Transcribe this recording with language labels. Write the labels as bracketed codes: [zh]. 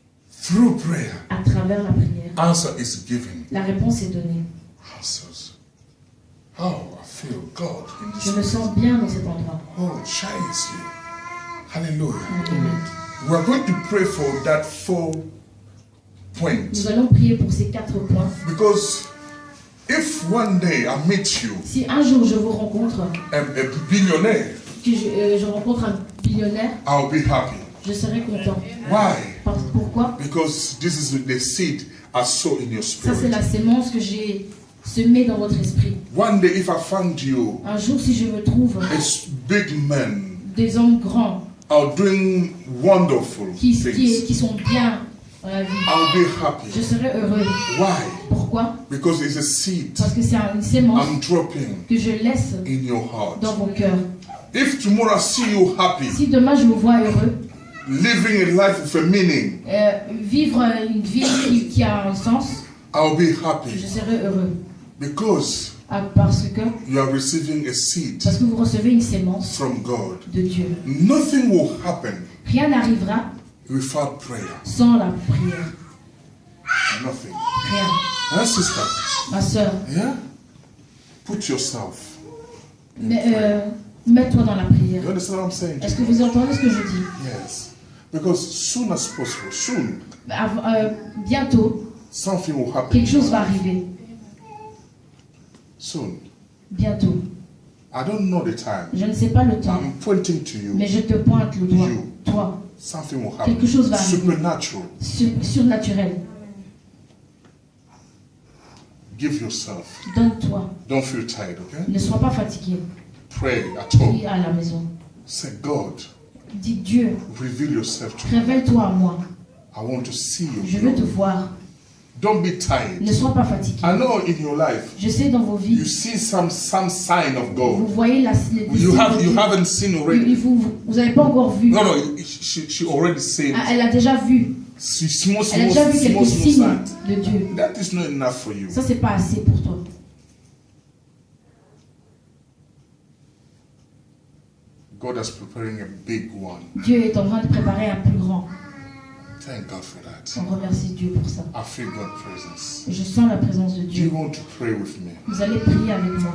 [en] Through prayer, [fr] À travers la prière, [en] answer is given. [fr] la réponse est donnée. [en] Answers. Oh, I feel God in this [fr] Je me [en] place. [fr] sens bien dans cet endroit. [en] Oh, nicely. Hallelujah. Amen. We are going to pray for that 4 points. [fr] Nous allons prier pour ces 4 points. [en] Because if one day I meet you, [fr] Si un jour je vous rencontre, [en] a billionaire, [fr] que je rencontre un millionnaire, [en] I'll be happy. [fr] je serai content. [en] Why? [fr] Pourquoi? [en] Because this is the seed I sow in your [fr] Ça, c'est [en] spirit. [fr] la sémence que j'ai semée dans votre esprit. [en] One day, if I find you [fr] Un jour, si je me trouve [en] as big men [fr] des hommes grands [en] are doing wonderful things, [fr] qui sont bien dans la vie, [en] I'll be happy. [fr] je serai heureux. [en] Why? [fr] Pourquoi? [en] Because it's a seed [fr] Parce que c'est une sémence [en] I'm dropping [fr] que je laisse [en] in your heart. [fr] dans vos cœurs. [en] If tomorrow I see you happy, [fr] Si demain je vous vois heureux, [en] living a life with a meaning, [fr] vivre une vie qui a un sens, [en] I'll be [fr] je [en] happy. [fr] serai heureux. [en] Because [fr] Parce que [en] you are receiving a seed [fr] vous recevez une sémence [en] from God. [fr] de Dieu. [en] Nothing will happen [fr] Rien n'arrivera [en] without prayer. [fr] sans la prière. [en] Nothing. [fr] Rien. [en] Huh, sister? [fr] Ma soeur, [en] Yeah? Put yourself [fr] Mais mets-toi dans la prière. [en] You understand what I'm saying? [fr] Est-ce que vous entendez ce que je dis? [en] Yes. Because soon as possible, soon, [fr] Bientôt, [en] something will happen. [fr] quelque chose va arriver. [en] Soon. [fr] Bientôt. [en] I don't know the time. [fr] Je ne sais pas le temps. [en] I'm pointing to you. [fr] Mais je te pointe le doigt. [en] You. [fr] Toi. [en] Something will happen. [fr] Quelque chose va arriver. [en] Supernatural. [fr] Surnaturel. [en] Give yourself. [fr] Donne-toi. [en] Don't feel tired, okay? [fr] Ne sois pas fatigué. [en] Pray at home. [fr] Prie à la maison. [en] Say, God, [fr] Dis Dieu, [en] reveal yourself to me. [fr] révèle-toi à moi. [en] I want to see you. [fr] Je veux te voir. [en] Don't be tired. [fr] Ne sois pas fatigué. [en] I know in your life, [fr] Je sais dans vos [en] you [fr] vies, [en] see some sign of [fr] vous [en] God. [fr] voyez les [en] You [fr] signes de Dieu. [en] haven't seen already. [fr] Vous n'avez pas encore vu. [en] No, she already said. [fr] Elle a déjà vu. [en] Small [fr] Elle a déjà vu quelques signes [en] sign. [fr] de Dieu. [en] That is not enough for you. [fr] Ça, c'est pas assez pour toi. [en] God is preparing a big one. [fr] Dieu est en train de préparer un plus grand. [en] Thank God for that. [fr] On remercie Dieu pour ça. [en] I feel God's presence. [fr] Je sens la présence de [en] Do you [fr] Dieu. [en] want to pray with me? [fr] Vous allez prier avec moi.